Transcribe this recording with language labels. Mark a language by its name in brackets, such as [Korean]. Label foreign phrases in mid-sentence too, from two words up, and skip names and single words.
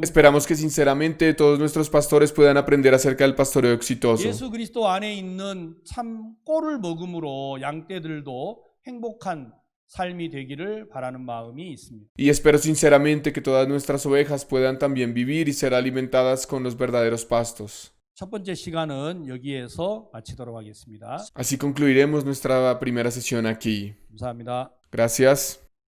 [Spanish] esperamos que sinceramente todos nuestros pastores puedan aprender acerca del pastoreo exitoso. [Korean] 예수 그리스도 안에 있는 참 꼴을 먹음으로 양떼들도 행복한 삶이 되기를 바라는 마음이 있습니다. [Spanish] Y espero sinceramente que todas nuestras ovejas puedan también vivir y ser alimentadas con los verdaderos pastos. [Korean] 첫 번째 시간은 여기에서 마치도록 하겠습니다. [Spanish] Así concluiremos nuestra primera sesión aquí. [Korean] 감사합니다. [Spanish] Gracias.